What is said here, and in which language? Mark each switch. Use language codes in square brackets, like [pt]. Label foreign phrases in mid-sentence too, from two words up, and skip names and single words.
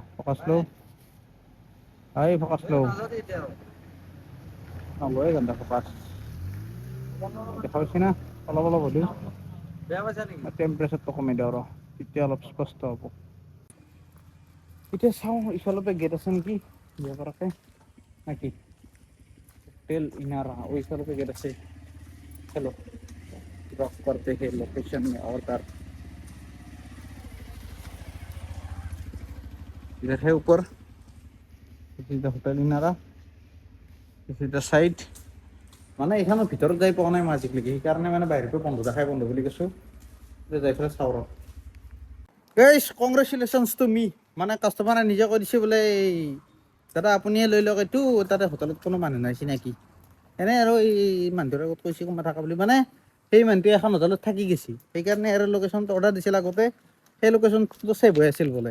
[as] ফকাচ ল, এই ফকাচ ল, নলয় গান্ধা ফকাচ দেখা পাইছে না। অলপ অলপ হ'লেও টেম্পাৰেচাৰটো কমাই দিওঁ ৰ, তেতিয়া অলপ স্পষ্ট হ'ব। এতিয়া চাওঁ ইফালৰ পৰা গেট আছে নেকি যাব পৰাকে নাকি। হোটেল ইনাৰা ইফালৰ পৰা গেট আছে। [hi] चलो ड्रॉप करते हैं लोकेशन में और कार इधर है ऊपर। [en] This is the hotel Inara, this is the side. [as] মানে এইখানৰ ভিতৰত যাই পোৱা নাই মই আজিলৈকে, সেইকাৰণে মানে বাহিৰৰ পৰা বন্ধ দেখাই বন্ধ বুলি কৈছোঁ। এতিয়া যাই পেলাই চাওঁ ৰ। গাইছ [en] congratulations to me, [as] মানে কাষ্টমাৰে নিজে কৈ দিছে বোলে দাদা আপুনিয়ে লৈ লওক এইটো, তাতে হোটেলত কোনো মানুহ নাই চিনাকি। এনে আৰু এই মানুহটোৰ আগত কৈছে কোনোবা থকা বুলি, মানে সেই মানুহটোৱে এখন হোটেলত থাকি গৈছে, সেইকাৰণে আৰু লোকেশ্যনটো অৰ্ডাৰ দিছিল আগতে, সেই লোকেশ্যনটো ছেভ হৈ আছিল বোলে।